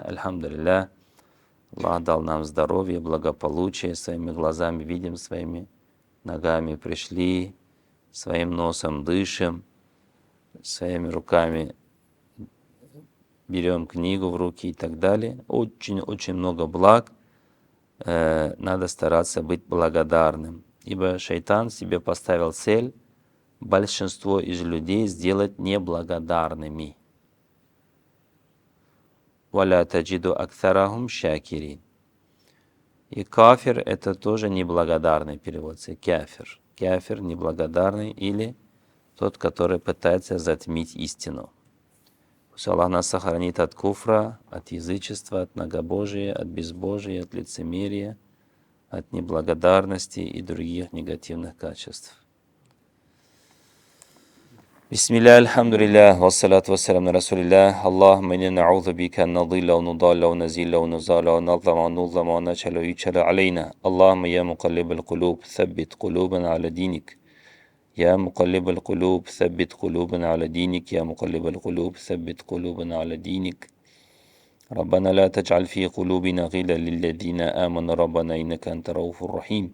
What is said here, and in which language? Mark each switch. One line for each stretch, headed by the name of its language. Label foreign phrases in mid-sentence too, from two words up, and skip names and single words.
Russian: Альхамдулилля, Аллах дал нам здоровье, благополучие, своими глазами видим, своими ногами пришли, своим носом дышим, своими руками берем книгу в руки и так далее. Очень много благ. Надо стараться быть благодарным. Ибо шайтан себе поставил цель большинство из людей сделать неблагодарными.
Arabic: «ولا تجد أكثرهم شاكرين».
Russian: И кафир — это тоже неблагодарный перевод. Кафир. Кафир неблагодарный, или тот, который пытается затмить истину. Пусть Аллах нас сохранит от куфра, от язычества, от многобожия, от безбожия, от лицемерия, от неблагодарности и других негативных качеств.
Arabic: بسم الله، الحمد لله، والصلاة والسلام على رسول الله. اللهم إنا نعوذ بك أن نضل ونضل ونزل ونزل ونظلم ونظلم ونجهل ويجهل علينا. اللهم يا مقلب القلوب، ثبت قلوبنا على دينك. يا مقلب القلوب ثبت قلوبنا على دينك يا مقلب القلوب ثبت قلوبنا على دينك. ربنا لا تجعل في قلوبنا غلا للذين آمنوا ربنا إنك أنت رؤوف رحيم.